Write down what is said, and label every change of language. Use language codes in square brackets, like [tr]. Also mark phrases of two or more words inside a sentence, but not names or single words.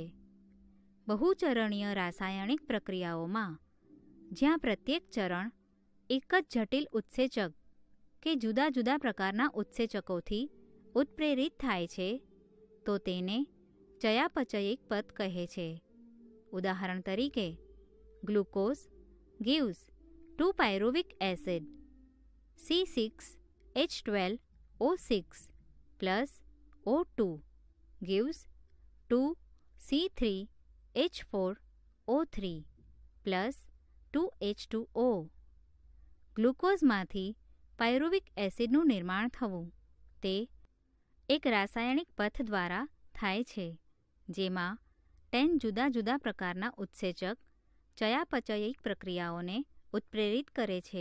[gu] બહુચરણીય રાસાયણિક પ્રક્રિયાઓમાં, જ્યાં પ્રત્યેક ચરણ એક જ જટિલ ઉત્સેચક કે જુદા જુદા પ્રકારના ઉત્સેચકોથી ઉત્પ્રેરિત થાય છે, તો તેને ચયાપચયિક પથ કહે છે. ઉદાહરણ તરીકે [en] ગ્લુકોઝ gives 2 pyruvic acid C6H12O6 plus O2 gives 2 C3H4O3 plus 2H2O. [gu] ગ્લુકોઝમાંથી પાયરુવિક એસિડનું નિર્માણ થવું તે એક રાસાયણિક પથ દ્વારા થાય છે, જેમાં 10 જુદા જુદા પ્રકારના ઉત્સેચક ચયાપચયિક પ્રક્રિયાઓને ઉત્પ્રેરિત કરે છે.